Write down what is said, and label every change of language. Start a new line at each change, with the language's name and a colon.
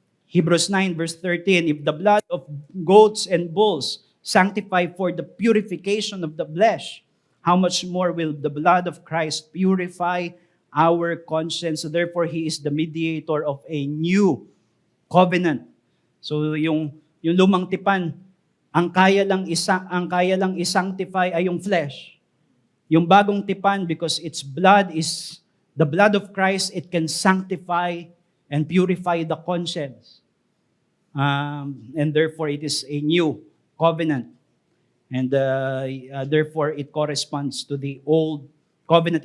English: Hebrews 9 verse 13, if the blood of goats and bulls sanctify for the purification of the flesh, how much more will the blood of Christ purify our conscience? So therefore, He is the mediator of a new covenant.
Filipino: So yung lumang tipan, ang kaya lang isanctify ay yung flesh. Yung bagong tipan,
English: because its blood is the blood of Christ, it can sanctify and purify the conscience. And therefore, it is a new covenant. And therefore, it corresponds to the old covenant.